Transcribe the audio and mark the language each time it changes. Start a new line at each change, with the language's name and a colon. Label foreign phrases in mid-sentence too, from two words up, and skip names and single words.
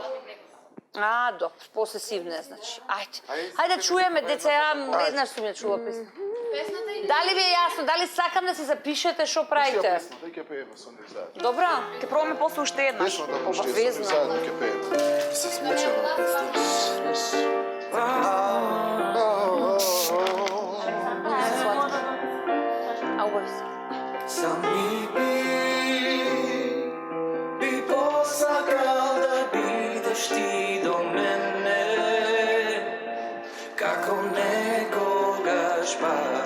Macedonian: Добро, посесивне, значи. Ајде чуеме, деца, ја еднаш сум ја чула песна. Дали ви е јасно, дали сакам да си запишете шо правите? песна, дај ќе пееме со нив заедно. Добро, ќе пробаме после уште еднаш. Песна да пушти, со нив Обавезно. заедно ќе пееме. Се смучава. Сам би посакал да бидеш ти до мене како некогаш баш.